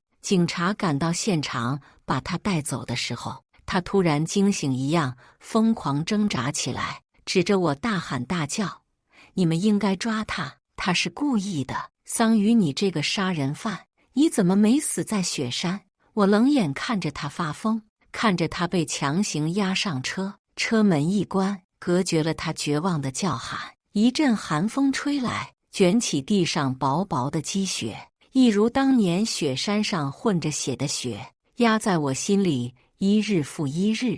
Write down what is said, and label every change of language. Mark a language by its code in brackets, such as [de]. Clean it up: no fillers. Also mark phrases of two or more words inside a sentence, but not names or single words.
[zh] 警察趕到現場把他帶走的時候，他突然驚醒一樣，瘋狂掙扎起來，指着我大喊大叫：“你們應該抓他，他是故意的！桑榆，你這個殺人犯，你怎麼沒死在雪山？” 我冷眼看着他發瘋，看着他被強行押上車，車門一關，隔絕了他絕望的叫喊。一陣寒風吹來，捲起地上薄薄的積雪，一如當年雪山上混着血的雪，壓在我心裡，一日復一日。